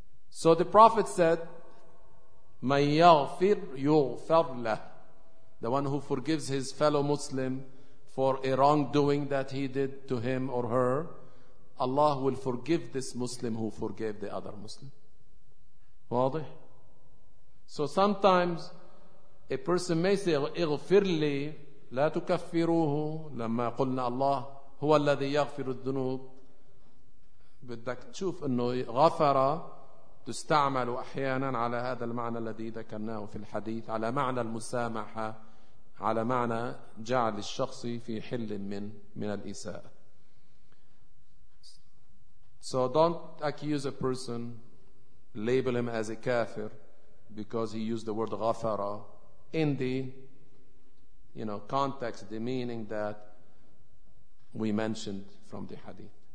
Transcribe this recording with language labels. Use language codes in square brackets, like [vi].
[en] So the Prophet said, [ar] مَنْ يَغْفِرْ يُغْفَرْ لَهُ. [en] The one who forgives his fellow Muslim for a wrongdoing that he did to him or her, Allah will forgive this Muslim who forgave the other Muslim. [ar] واضح. [en] So sometimes a person may say, [ar] اغفر لي لا تكفروه لما قلنا الله هو الذي يغفر الذنوب. بدك تشوف انه غفر تستعمل احيانا على هذا المعنى الذي ذكرناه في الحديث على معنى المسامحة على معنى جعل الشخص في حل من الإساءة. [en] So don't accuse a person, label him as a kafir because he used the word ghafara in the, you know, context, the meaning that we mentioned from the hadith.